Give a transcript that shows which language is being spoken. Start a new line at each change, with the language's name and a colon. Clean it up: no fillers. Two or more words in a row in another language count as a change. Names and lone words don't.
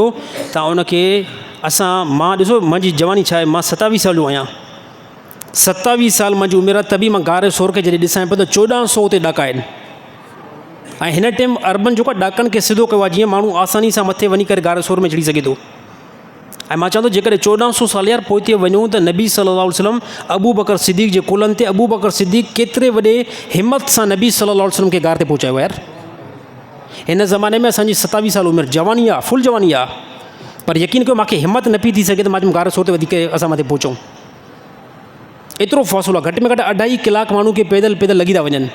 Sindhi: तव्हां उनखे मां ॾिसो मुंहिंजी जवानी छा आहे, मां 27 साल जो आहियां। 27 साल मुंहिंजी उमिरि आहे, तबी मां गारे सोर खे जॾहिं ॾिसां पियो त 1400 उते ॾाका आहिनि। ऐं हिन टाइम अर्बन जेको आहे ॾाकनि खे सिधो कयो आहे जीअं माण्हू आसानी सां मथे वञी करे गारे सोर में चढ़ी सघे थो। ऐं मां चवां थो जेकॾहिं 1400 साल यार पोइ वञूं त नबी
Arabic: صلى الله عليه وسلم
Sindhi: अबू बकर सिद्दीक़ जे कुलनि ते अबू बकर सिद्दीक़ केतिरे वॾे हिमत सां नबी
Arabic: صلى الله عليه وسلم
Sindhi: खे गार ते पहुचायो यार। हिन ज़माने में असांजी 27 साल उमिरि, जवानी आहे, फुल जवानी आहे, पर यकीन कयो मूंखे हिमत न पई थी सघे त मां गारे सोर ते वधीक असां मथे पहुचूं। एतिरो फ़ासिलो आहे, घटि में घटि 2.5 कलाक माण्हू खे पैदल लॻी था वञनि।